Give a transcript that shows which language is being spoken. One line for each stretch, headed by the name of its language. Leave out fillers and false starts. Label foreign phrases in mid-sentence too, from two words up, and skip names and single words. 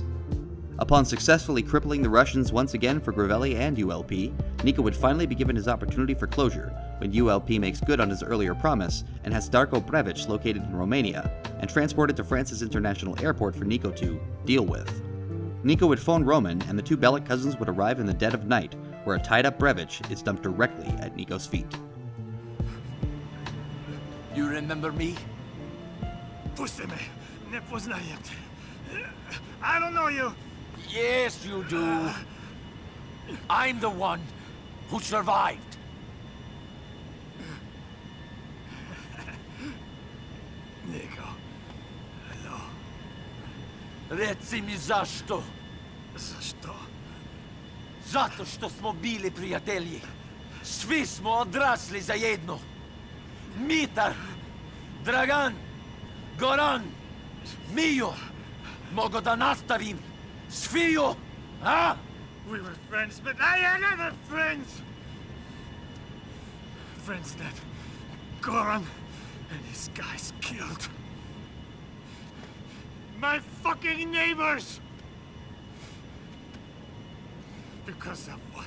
English: Upon successfully crippling the Russians once again for Gravelli and ULP, Niko would finally be given his opportunity for closure when ULP makes good on his earlier promise and has Darko Brevic located in Romania and transported to France's International Airport for Niko to deal with. Niko would phone Roman and the two Bellic cousins would arrive in the dead of night, where a tied-up Brevic is dumped directly at Niko's feet. You remember me?
Serbian: Pusti me, ne poznajem te.
English: I don't know you. Yes, you do. I'm the one who survived. Niko, hello.
Serbian: Reci mi zašto? Zašto? Zato što smo bili prijatelji. Svi smo odrasli zajedno. Mitar, Dragan, Goran, Mio. Mogu da nastavim. Sviju, huh?
English: We were friends, but I had other friends. Friends that Goran and his guys killed. My fucking neighbors! Because of what?